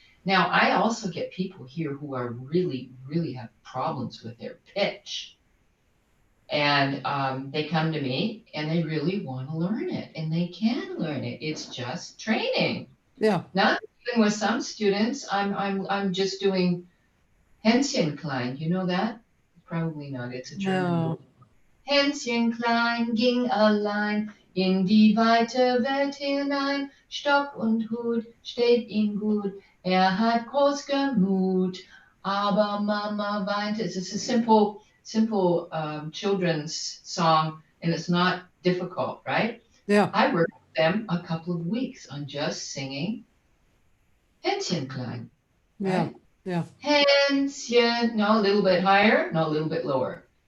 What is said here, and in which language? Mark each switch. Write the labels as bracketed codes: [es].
[en] Now, I also get people here who are really, really have problems with their pitch. And they come to me and they really want to learn it, and they can learn it. It's just training. Yeah. Not even with some students, I'm just doing Hänschen klein. You know that? Probably not. It's a German word. No. [de] Hänschen klein ging allein in die weite Welt hinein. Stock und Hut steht ihm gut. Hat groß Gemut. Aber Mama weinte. [en] It's a simple children's song, and it's not difficult, right? Yeah. I worked with them a couple of weeks on just singing Hänschen klein, Yeah. right? Yeah. Hänschen, no, a little bit higher, no, a little bit lower.